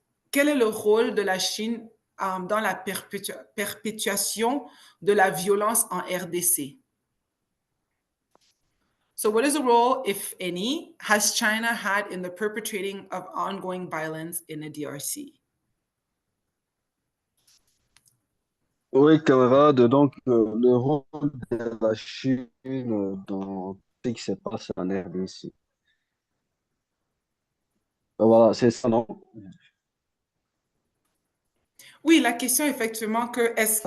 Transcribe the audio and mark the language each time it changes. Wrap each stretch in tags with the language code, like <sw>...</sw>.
<fr>Quel est le rôle de la Chine dans la perpétuation de la violence en RDC?</fr> <en>So what is the role, if any, has China had in the perpetrating of ongoing violence in the DRC?</en> <fr>Oui, camarade, donc le rôle de la Chine dans ce qui se passe en RDC. Voilà, c'est ça, non? Oui, la question effectivement que est-ce</fr>